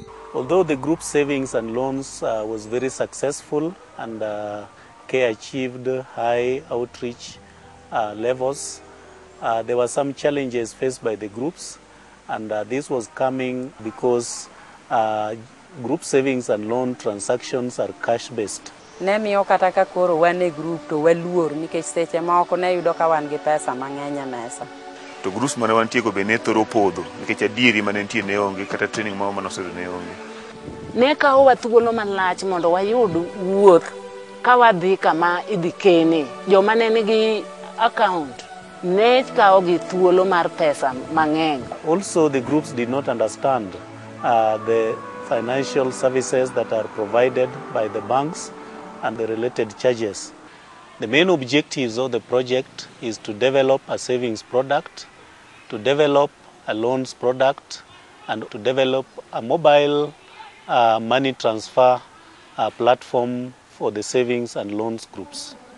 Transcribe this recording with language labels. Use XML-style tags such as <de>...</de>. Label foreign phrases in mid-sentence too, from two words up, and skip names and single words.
<en>Although the group savings and loans was very successful and CARE achieved high outreach levels, there were some challenges faced by the groups, and this was coming because group savings and loan transactions are cash-based.</en> <luo>Nemiyo kata ka koro wane group to waluor nikech seche moko ne yudo ka wan gi pesa mang'eny mesa. To groups mane wantie go be ne thoro podho nikech adieri mane nitie ne onge kata training moro mane osedo ne onge. Ne kawo thuolo malach mondo wayud wuoth ka wadhi kama idhi kene. Joma ne nigi account ne kawo gi thuolo mar pesa mang'eny.</luo> <en>Also, the groups did not understand the financial services that are provided by the banks and the related charges. The main objectives of the project is to develop a savings product, to develop a loans product, and to develop a mobile money transfer platform for the savings and loans groups.</en>